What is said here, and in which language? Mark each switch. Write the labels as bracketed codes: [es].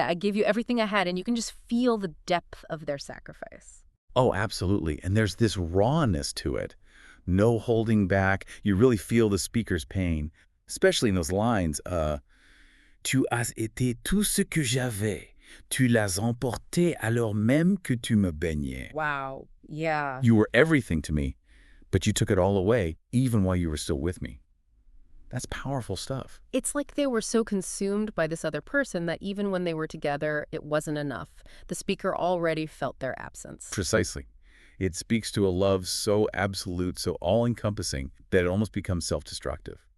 [en] I gave you everything I had, and you can just feel the depth of their sacrifice. Oh, absolutely. And there's this rawness to it. No holding back. You really feel the speaker's pain, especially in those lines. [fr] Tu as été tout ce que j'avais. Tu l'as emporté alors même que tu me baignais. [en] Wow. Yeah. You were everything to me, but you took it all away, even while you were still with me. That's powerful stuff. It's like they were so consumed by this other person that even when they were together, it wasn't enough. The speaker already felt their absence. Precisely. It speaks to a love so absolute, so all-encompassing, that it almost becomes self-destructive.